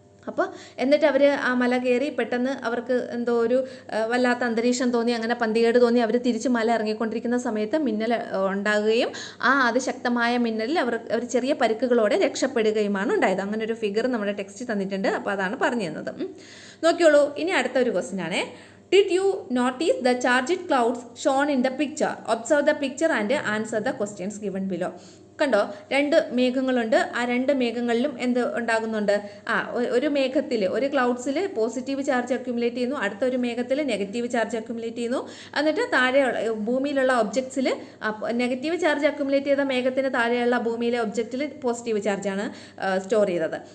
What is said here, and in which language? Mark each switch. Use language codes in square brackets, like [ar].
[ml] അപ്പോൾ എന്നിട്ട് അവർ ആ മല കയറി പെട്ടെന്ന് അവർക്ക് എന്തോ ഒരു വല്ലാത്ത അന്തരീക്ഷം തോന്നി, അങ്ങനെ പന്തികേട് തോന്നി അവർ തിരിച്ച് മല ഇറങ്ങിക്കൊണ്ടിരിക്കുന്ന സമയത്ത് മിന്നൽ ഉണ്ടാകുകയും അതിശക്തമായ മിന്നലിൽ അവർ ചെറിയ പരിക്കുകളോടെ രക്ഷപ്പെടുകയുമാണ് ഉണ്ടായത്. അങ്ങനെ ഒരു ഫിഗർ നമ്മുടെ ടെക്സ്റ്റ് തന്നിട്ടുണ്ട്. അപ്പോൾ അതാണ് പറഞ്ഞു തന്നത്. നോക്കിയോളൂ. ഇനി അടുത്ത ഒരു ക്വസ്റ്റ്യൻ ആണ്. [en] Did you notice the charged clouds shown in the picture? Observe the picture and answer the questions given below. [ml] കണ്ടോ, 2 മേഘങ്ങളുണ്ട്. ആ 2 മേഘങ്ങളിലും എന്ത് ഉണ്ടാകുന്നുണ്ട്? ഒരു മേഘത്തിൽ, ഒരു ക്ലൗഡ്സിൽ പോസിറ്റീവ് ചാർജ് അക്യുമുലേറ്റ് ചെയ്യുന്നു, അടുത്ത ഒരു മേഘത്തിൽ നെഗറ്റീവ് ചാർജ് അക്യുമുലേറ്റ് ചെയ്യുന്നു. എന്നിട്ട് താഴെയുള്ള ഭൂമിയിലുള്ള ഒബ്ജക്ട്സിൽ നെഗറ്റീവ് ചാർജ് അക്യുമുലേറ്റ് ചെയ്ത മേഘത്തിന് താഴെയുള്ള ഭൂമിയിലെ ഒബ്ജക്റ്റിൽ പോസിറ്റീവ് ചാർജാണ് സ്റ്റോർ ചെയ്തത്.